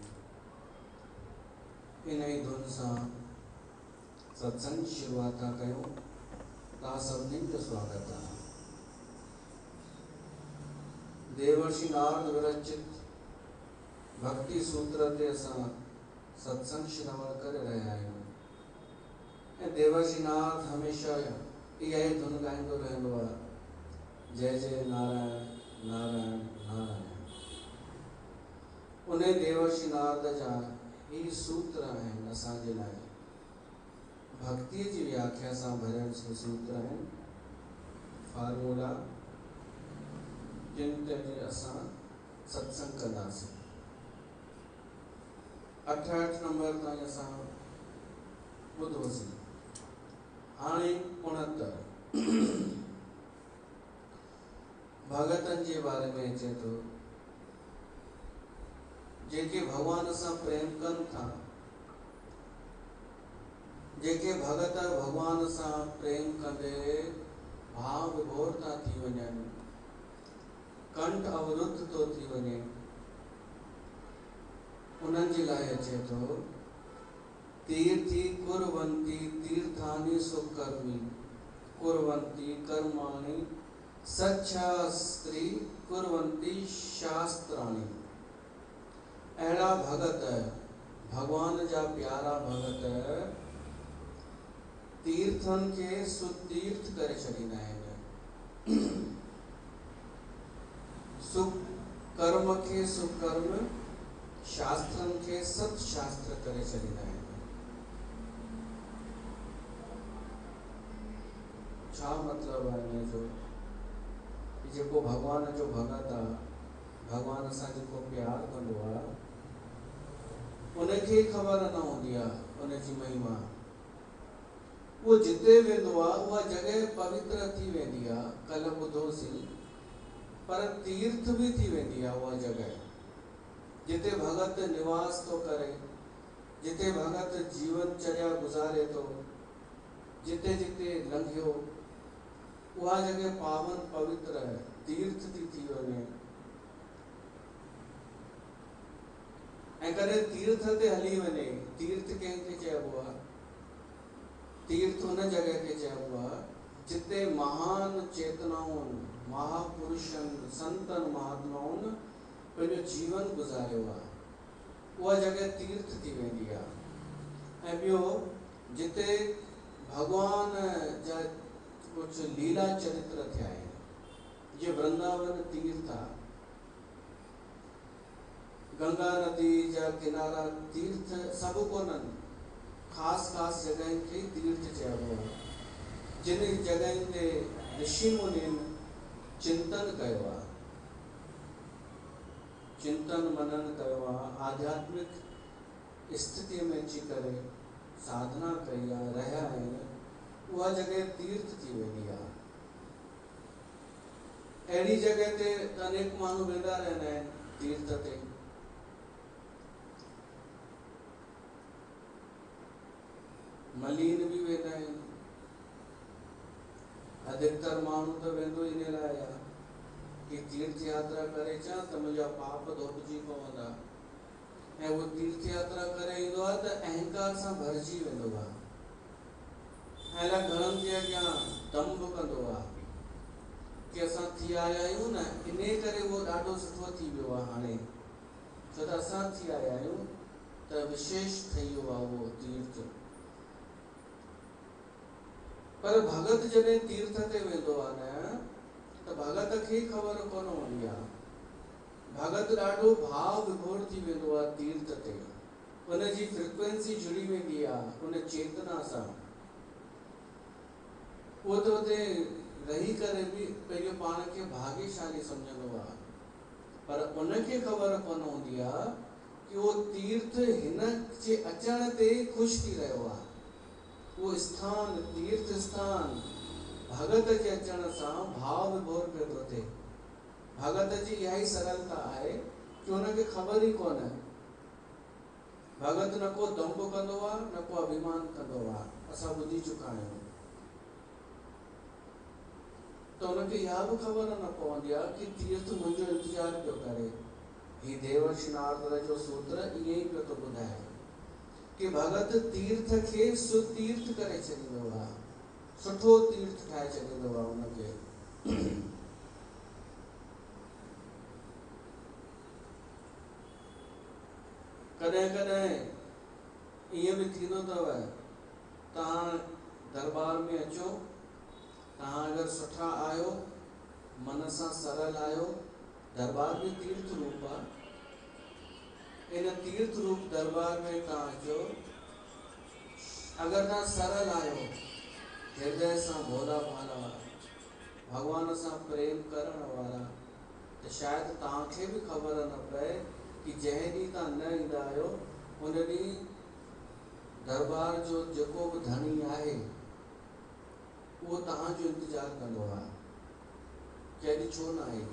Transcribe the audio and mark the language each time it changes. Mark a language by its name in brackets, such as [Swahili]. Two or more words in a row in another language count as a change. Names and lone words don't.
[Sindhi] इन ही धुन सां सत्संग जी शुरुआत था कयूं। तव्हां सभिनीनि जो स्वागत आहे। देवर्षि नारद विरचित भक्ति सूत्र ते असां सत्संग श्रवण करे रहिया आहियूं ऐं देवर्षि नारद हमेशा इहा ई धुन ॻाईंदो रहंदो आहे, जय जय नारायण नारायण नारायण। उन देवर्षि नारद जा ही सूत्र आहिनि असांजे लाइ भक्ति जी व्याख्या सां भरियल सूत्र आहिनि, फार्मूला जिन ते असां सत्संग कंदासीं। 68 नंबर ताईं असां ॿुधोसीं। हाणे 69 भगतन जे बारे में अचे थो, जेके भगवान सां प्रेम कनि था, जेके भगत भगवान सां प्रेम कंदे भाव विभोर था थी वञनि, कंठ अवरुद्ध तो थी वञे, उन्हनि जे लाइ अचे थो, [Sanskrit] तीर्थी कुर्वन्ति तीर्थानि सुकर्मी कुर्वन्ति कर्माणि सच्छास्त्री कुर्वन्ति शास्त्राणि। [Sindhi] अहिड़ा भगत, भगवान जा प्यारा भगत तीर्थन के सुतीर्थ करे छॾींदा आहिनि, सुकर्म के सुकर्म, शास्त्रन के सत्शास्त्र करे छॾींदा आहिनि। छा मतलब है हिन जो? जेको भगवान जो भगत आहे, भगवान सां जेको प्यार कंदो आहे, उनखे ख़बर न हूंदी आहे उनजी महिमा। वो जिते वेंदो आहे उहा जगह पवित्र थी वेंदी आहे, कल्ह ॿुधोसीं, पर तीर्थ भी थी वेंदी आहे उहा जगह जिते भगत निवास तो करे, जिते भगत जीवन चर्या गुजारे तो, जिते जिते लंघियो उहा जगह पावन पवित्र है, तीर्थ थी वञे। ऐं कॾहिं तीर्थ ते हली वञे, तीर्थ कंहिंखे चइबो आहे? तीर्थ उन जगह के चइबो आहे जिते महान चेतनाउनि, महापुरुषनि, संतनि, महात्माउनि पंहिंजो जीवन गुज़ारियो आहे, उहा जगह तीर्थ थी वेंदी आहे। ऐं ॿियो, जिते भगवान जा कुझु लीला चरित्र थिया आहिनि, जीअं वृंदावन तीर्थ आहे, गंगा नदी जा किनारा तीर्थ सभु कोन्हनि, ख़ासि ख़ासि जॻहियुनि खे तीर्थ चइबो आहे, जिन जॻहियुनि ते ऋषि मुनिनि चिंतन कयो आहे, चिंतन मनन कयो आहे, आध्यात्मिक स्थिति में अची करे साधना कई आहे, रहिया आहिनि, उहा जगह तीर्थ थी वेंदी आहे। अहिड़ी जॻह ते अनेक माण्हू वेंदा रहंदा आहिनि तीर्थ ते। मलीन भी वेंदा आहिनि। अधिकतर माण्हू त वेंदो इन लाइ आहे कि तीर्थ यात्रा करे अचां त मुंहिंजा पाप धोपिजी पवंदा, ऐं वो तीर्थ यात्रा करे ईंदो आहे त अहंकार सां भरिजी वेंदो आहे, ऐं घणनि जे अॻियां दंभ कंदो आहे कि असां थी आया आहियूं न, इन करे वो ॾाढो सुठो थी वियो आहे हाणे, छो त असां थी आया आहियूं त विशेष ठही वियो आहे वो तीर्थ। पर भगत जॾहिं तीर्थ ते वेंदो आहे न, त भगत खे ख़बर कोन हूंदी आहे। भगत ॾाढो भाव विभोर थी वेंदो आहे तीर्थ ते, उनजी फ्रीक्वेंसी जुड़ी वेंदी आहे उन चेतना सां। वो तो उते रही करे भी पंहिंजो पाण खे भाग्यशाली सम्झंदो आहे, पर उनखे ख़बर कोन हूंदी आहे कि वो तीर्थ हिन जे अचण ते ख़ुशि थी रहियो आहे। वो स्थान, तीर्थ स्थान भगत के अचण सां भाव विभोर पियो थो थिए। भगत जी इहा ई सरलता आहे कि उनखे ख़बर ई कोन। भगत न को दंभ कंदो आहे, न को अभिमान कंदो आहे, असां ॿुधी चुका आहियूं। तो उनखे इहा बि ख़बर न पवंदी आहे कि तीर्थ मुंहिंजो इंतजार पियो करे। ही देवर्षि नारद जो सूत्र इहे ई पियो थो ॿुधाए कि भगत तीर्थ खे सुतीर्थ करे छॾींदो आहे, सुठो तीर्थ ठाहे छॾींदो आहे उनखे। कॾहिं कॾहिं ईअं बि थींदो अथव, तव्हां दरबार में अचो, तव्हां अगरि सुठा आहियो, मन सां सरल आहियो, दरबार में तीर्थ रूप आहे, इन तीर्थ रूप दरबार में तव्हां अचो, अगर तव्हां सरल आहियो, हृदय सां भोला भाला, भगवान सां प्रेम करण वारा, त शायदि तव्हांखे बि ख़बर न पए कि जंहिं ॾींहुं तव्हां न ईंदा आहियो, उन ॾींहुं दरबार जो जेको बि धणी आहे उहो तव्हांजो इंतजार कंदो आहे कि अॼु छो न आहे।